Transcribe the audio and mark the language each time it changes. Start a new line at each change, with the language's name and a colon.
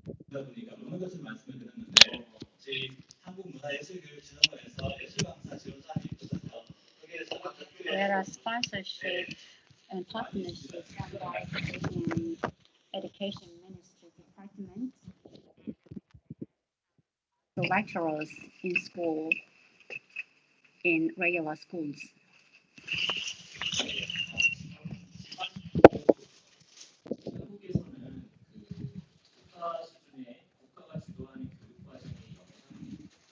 Korean: 보니까 많은 것을 말씀을 드렸는데 저희 한국문화예술교육진흥원에서 예술강사 지원사항이 있거든요.
English: There are sponsorship and partnerships by the Korean Education Ministry Department. The lecturers in school, in regular schools.
Korean: 한국에서는 그 국가 수준의 국가가 주도하는 교육 과정이